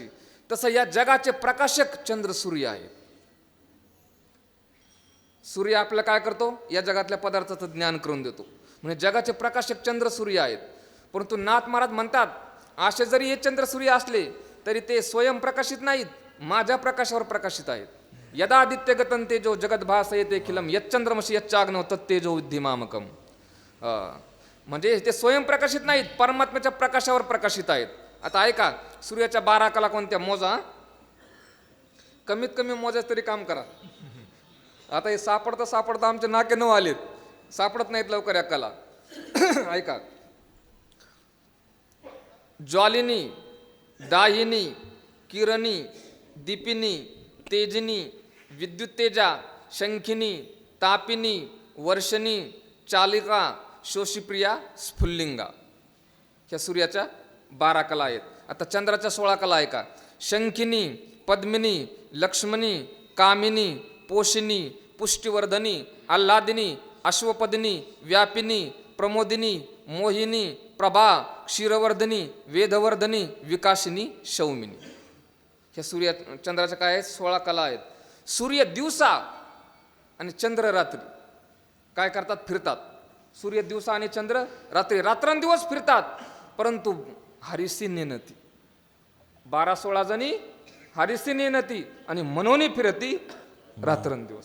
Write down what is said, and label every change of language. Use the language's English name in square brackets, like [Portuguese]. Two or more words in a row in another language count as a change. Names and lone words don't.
[Marathi] तसं या जगाचे प्रकाशक चंद्र सूर्य आहे. सूर्य आपल्याला काय करतो? या जगातल्या पदार्थाचं ज्ञान करून देतो. म्हणजे जगाचे प्रकाशक चंद्र सूर्य आहेत. परंतु नाथ महाराज म्हणतात असे जरी हे चंद्र सूर्य असले तरी ते स्वयंप्रकाशित नाहीत, माझ्या प्रकाशावर प्रकाशित आहेत. [Sanskrit] यदा आदित्य गतं तेजो जगद भासयते खिलम यच्चंद्रमसी यच्चाग्नौ तत्तेजो विद्धि मामकम. [Marathi] म्हणजे ते स्वयंप्रकाशित नाहीत, परमात्म्याच्या प्रकाशावर प्रकाशित आहेत. आता ऐका, सूर्याच्या 12 कला कोणत्या मोजा, कमीत कमी मोजाच तरी काम करा. आता हे सापडता आमचे नाके न आलेत, सापडत नाहीत लवकर या कला. ऐका, ज्वालिनी, दाहिनी, किरणी, दीपिनी, तेजिनी, विद्युत तेजा, शंखिनी, तापिनी, वर्षणी, चालिका, शोषिप्रिया, स्फुल्लिंगा. ह्या सूर्याच्या 12 कला आहेत. आता चंद्राच्या 16 कला आहे का? शंखिनी, पद्मिनी, लक्ष्मणी, कामिनी, पोषिनी, पुष्टिवर्धनी, आल्हादिनी, अश्वपदिनी, व्यापिनी, प्रमोदिनी, मोहिनी, प्रभा, क्षीरवर्धनी, वेदवर्धनी, विकासिनी, शौमिनी. ह्या चंद्राच्या काय आहेत? 16 कला आहेत. सूर्य दिवसा आणि चंद्र रात्री काय करतात? फिरतात. सूर्य दिवसा आणि चंद्र रात्री, रात्रंदिवस फिरतात. परंतु हरिसी नेनती, 12-16 जणी हरिसी नेनती आणि मनोनी फिरती रात्रंदिवस.